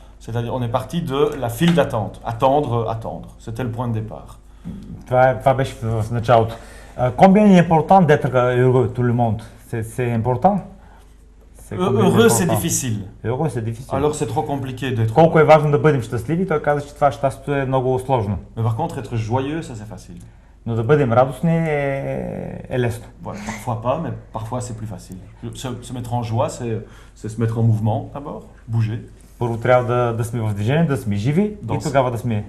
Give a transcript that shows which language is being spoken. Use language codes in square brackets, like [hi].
[fr] C'est-à-dire, on est parti de la file d'attente. Attendre. C'était le point de départ. [bg] Това беше в началото. [fr] Combien il est important d'être heureux, tout le monde? C'est important? Heureux, c'est difficile. Heureux, c'est difficile. Alors, c'est trop compliqué d'être... [bg] Колко е важно да бъдем щастливи, той каза, че това щастието е много сложно. [fr] Mais par contre, être joyeux, ça c'est facile. [bg] Но да бъдем радостни е лесно. [fr] Voilà, parfois pas, mais parfois c'est plus facile. Se mettre en joie, c'est se mettre en mouvement d'abord, bouger. [bg] Първо трябва да сме в движение, да сме живи и тогава да сме...